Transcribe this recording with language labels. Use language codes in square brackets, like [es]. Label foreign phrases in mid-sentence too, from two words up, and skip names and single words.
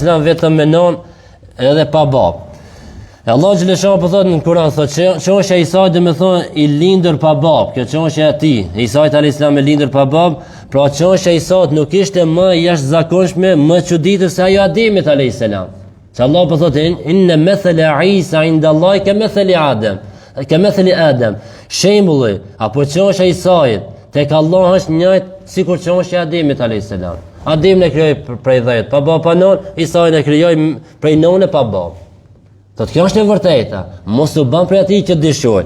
[sq] vetëm me nonë edhe pa babë. E Allah xhalesha po thot në Kur'an, thot çështja e Isait do të thonë i lindur pa babë. Kjo çështja e tij, Isait a.s. e lindur pa babë, pra çështja e Isait nuk ishte më jashtëzakonshme, më çuditë se ajo Ademit a.s. Se Allah po thot [ar] إن مثل عيسى عند الله كمثل آدم. كمثل آدم. [sq] Shembulli apo çështja e Isait tek Allah është njëjtë sikur çështja e Ademit a.s. Adem e krijoi prej dhjet pa babë pa nonë, Isait e krijoi prej nonë pa babë. Thot kjo është e vërteta, mos u bën prej atij që dishojnë.